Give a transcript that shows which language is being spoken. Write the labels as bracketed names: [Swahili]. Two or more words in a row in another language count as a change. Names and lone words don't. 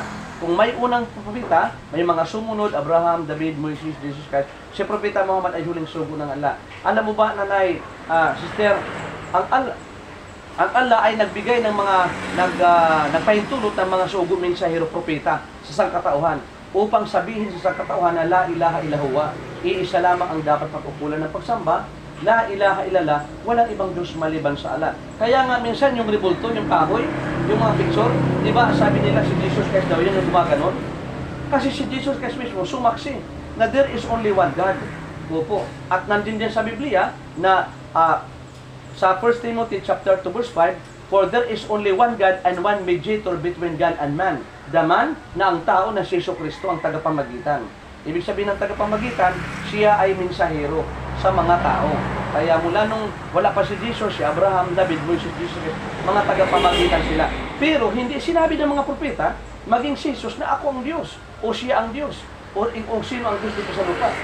[Filipino] Kung may unang propeta, may mga sumunod, Abraham, David, Moises, Jesus Christ, si propeta Muhammad ay huling sugo ng Allah. Alam mo ba, nanay, sister, ang Allah ay nagbigay ng mga, nagpahintulot ng mga sugo mensahero propeta sa sangkatauhan upang sabihin sa sangkatauhan na [Arabic] لا إله إلا الله, [Filipino] iisa lamang ang dapat pagkukulan ng pagsamba, [Arabic] لا إله إلا الله, [Filipino] walang ibang Diyos maliban sa Allah. Kaya nga minsan yung ribulto, yung kahoy, yung mga picture, di ba sabi nila si Jesus Christ daw yun yung gumaganon? Kasi si Jesus Christ mismo sumaksi na [English] there is only one God. [Filipino] Opo. At nandun din sa Biblia na sa 1 Timothy chapter 2 verse 5, [English] for there is only one God and one mediator between God and man. The man [Filipino] na ang tao na si Kristo ang tagapamagitan. Ibig sabihin ng tagapamagitan, siya ay mensahero sa mga tao. Kaya mula nung wala pa si Jesus, si Abraham, David, Moises, Jesus, mga tagapamagitan sila. Pero hindi sinabi ng mga propeta, maging si Jesus na ako ang Diyos, o siya ang Diyos, o sino ang Diyos dito sa lupa.